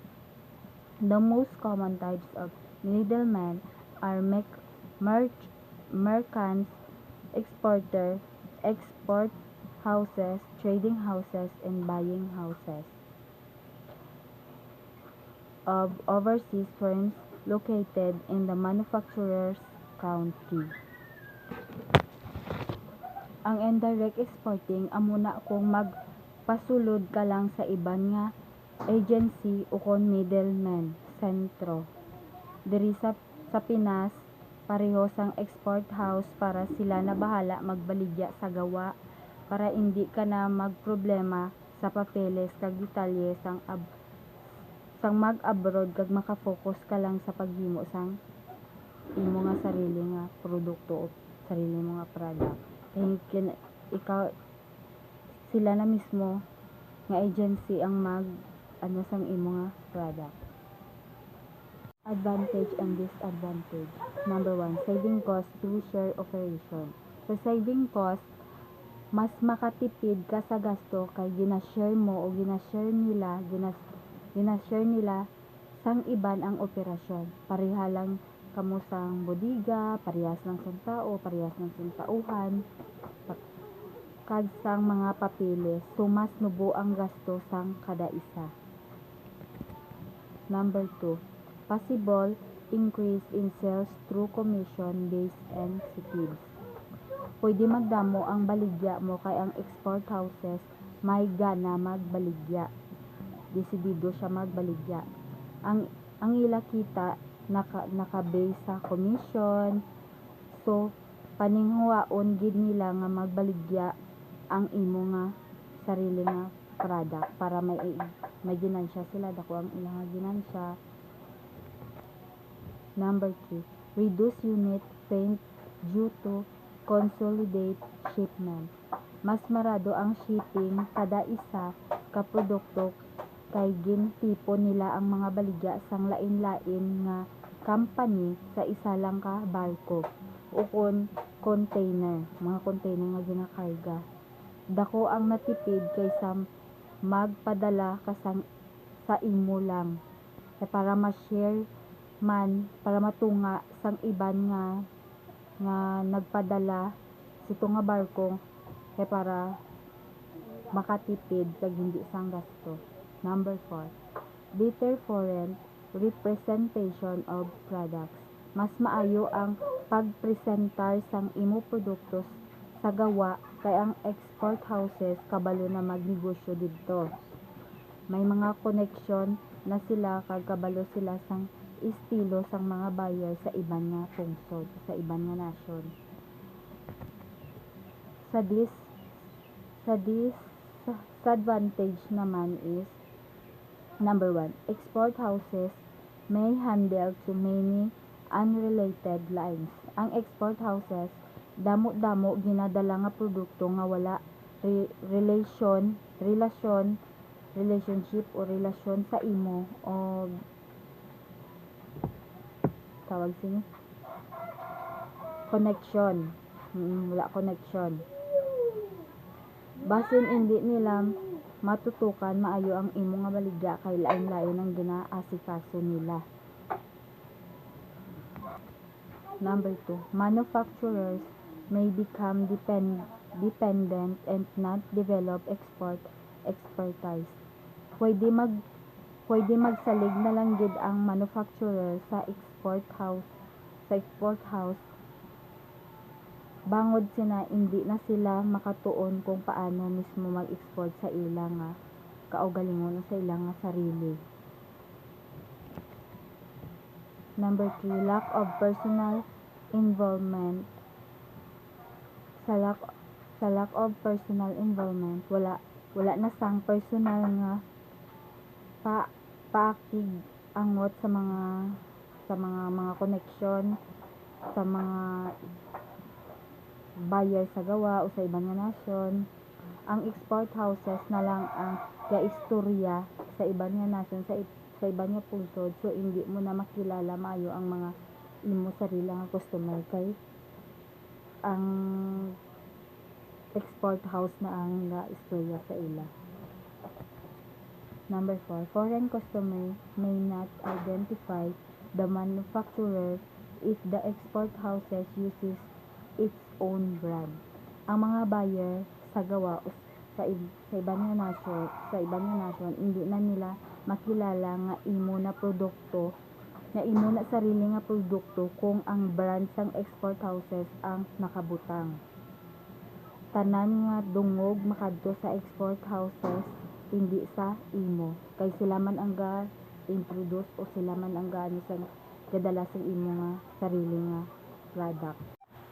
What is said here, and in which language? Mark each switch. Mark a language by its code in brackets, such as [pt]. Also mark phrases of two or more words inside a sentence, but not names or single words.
[en] The most common types of middlemen are merchants, exporters, export houses, trading houses, and buying houses of overseas firms located in the manufacturer's country. [hil] Ang [en] indirect exporting [hil] amuna kung magpasulod ka lang sa iban nga agency o kon middleman, sentro. Diri sa Pinas, pareho sang export house para sila na bahala magbaligya sa gawa para hindi ka na magproblema sa papeles kag detalye sang mag-abroad kag makafocus ka lang sa paghimo sang imo nga sarili nga produkto o sarili mo nga product. Kay sila na mismo nga agency ang sang imo nga product. [en] Advantage and disadvantage. Number 1, saving cost through share operation. Sa saving cost, [hil] mas makatipid ka sa gasto kay ginashare mo o ginashare nila sang iban ang operasyon. Pareha lang kamo sang bodega, parehas lang sang tao, parehas lang sang tauhan, kag sang mga papeles. So mas nubo ang gasto sang kada isa. [en] Number 2, possible increase in sales through commission-based incentives. [hil] Pwede magdamo ang baligya mo kay ang [en] export houses [hil] may gana magbaligya. Desidido siya magbaligya. Ang ila kita naka-base sa commission. So paninghuwaon gid nila nga magbaligya ang imo nga sarili nga product para may ginansya sila, dako ang ilang ginansya. [en] Number 3, reduce unit paint due to consolidate shipment. [hil] Mas marado ang shipping kada isa ka produkto kay gintipo nila ang mga baligya sang lain-lain nga company sa isa lang ka barko o container, mga container nga ginakarga. Dako ang natipid kaysa magpadala ka sa imo lang. Para ma-share man, para matunga sang iban nga nagpadala sito nga barko kay para makatipid kag hindi sang gasto. [en] Number 4, better foreign representation of products. [hil] Mas maayo ang pagpresentar sang imo produkto sa gawa kay ang [en] export houses [hil] kabalo na magnegosyo didto. May mga connection na sila kag kabalo sila sang estilo sang mga buyer sa iban nga pungsod, sa iban nga nasyon. [en] Sa disadvantage naman is number 1, export houses may handle too many unrelated lines. [hil] Ang [en] export houses [hil] damo-damo ginadala nga produkto nga wala relationship o relasyon sa imo o tawag sini connection. Wala connection. Basin hindi nila matutukan maayo ang imo nga baligya kay lain-lain ang ginaasikaso nila. [en] Number 2, manufacturers may become dependent and not develop export expertise. [hil] Pwede magsalig na lang gid ang manufacturer sa [en] export house [hil] bangod sina hindi na sila makatuon kung paano mismo mag-export sa ilang nga kaugalingon o sa ilang nga sarili. [en] Number 3, lack of personal involvement. Sa lack of personal involvement, [hil] wala na sang personal nga paakig angot sa mga connection sa mga buyer sa gawa o sa ibang nga nasyon. Ang [en] export houses [hil] na lang ang gaistorya sa ibang nga nasyon, sa ibang nga pungsod. So hindi mo na makilala maayo ang mga imo sarili nga customer kay ang [en] export house [hil] na ang gaistorya sa ila. [en] Number 4, foreign customer may not identify the manufacturer if the export houses uses its own brand. [hil] Ang mga buyer sa gawa sa ibang nga nasyon, hindi na nila makilala nga imo na produkto, nga imo na sarili nga produkto kung ang brand sang [en] export houses [hil] ang nakabutang. Tanan nga dungog makadto sa [en] export houses [hil] hindi sa imo kay sila man ang ga-introduce o sila man ang gaano sa gadala sa imo nga sarili nga product.